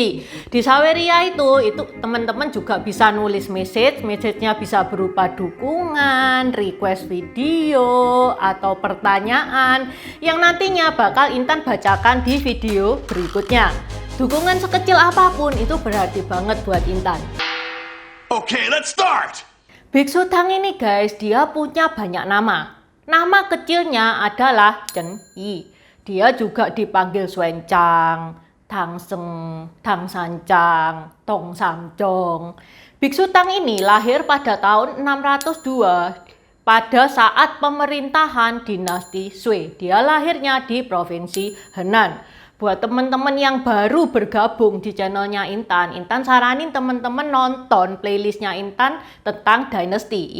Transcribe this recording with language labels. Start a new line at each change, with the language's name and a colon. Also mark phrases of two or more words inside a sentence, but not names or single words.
Indonesian: Di Saweria itu teman-teman juga bisa nulis message-nya bisa berupa dukungan,
English: request video,
Indonesian: atau pertanyaan yang nantinya bakal Intan bacakan di video berikutnya. Dukungan sekecil apapun itu berarti banget buat Intan.
English: Okay, let's start!
Indonesian: Biksu Tang ini guys, dia punya banyak nama. Nama kecilnya adalah Chen Yi. Dia juga dipanggil Xuan Chang, Tang Seng, Tang Sancang, Tong Samcong. Biksu Tang ini lahir pada tahun 602 pada saat pemerintahan dinasti Sui. Dia lahirnya di provinsi Henan. Buat teman-teman yang baru bergabung di channelnya Intan, Intan saranin teman-teman nonton playlistnya Intan tentang Dynasty.